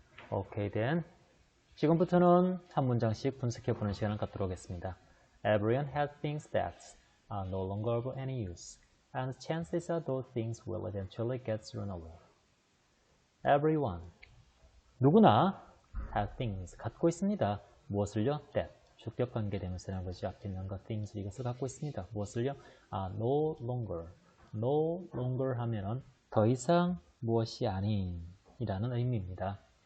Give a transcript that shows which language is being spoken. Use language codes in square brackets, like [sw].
[ko] 오케이, then 지금부터는 한 문장씩 분석해보는 시간을 갖도록 하겠습니다. [en] Everyone has things that are no longer of any use, and chances are those things will eventually get thrown away. [ko] Everyone, 누구나 [en] have things, [ko] 갖고 있습니다. 무엇을요? That, 주격관계대명사라는 것이 앞에 있는 것, things, 이것을 갖고 있습니다. 무엇을요? No longer, no longer 하면은 더 이상 무엇이 아닌 이라는 의미입니다.